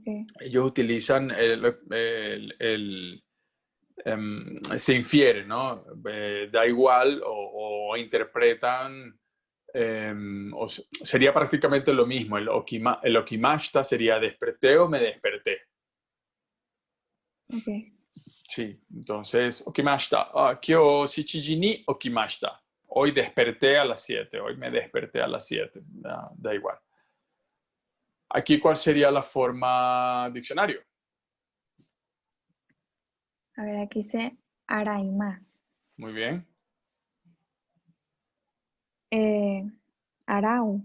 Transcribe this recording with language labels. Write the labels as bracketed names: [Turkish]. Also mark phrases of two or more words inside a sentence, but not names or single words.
[Spanish] Ellos utilizan se infiere, ¿no? Da igual o interpretan, sería prácticamente lo mismo. El okimashita sería desperté o me desperté. ok, Sí, entonces, okimashita. [Japanese] 今日七時に起きました. [Spanish] Hoy desperté a las 7, hoy me desperté a las 7. Da igual. Aquí, ¿cuál sería la forma diccionario? A ver, aquí dice Araimas. Muy bien. Arau.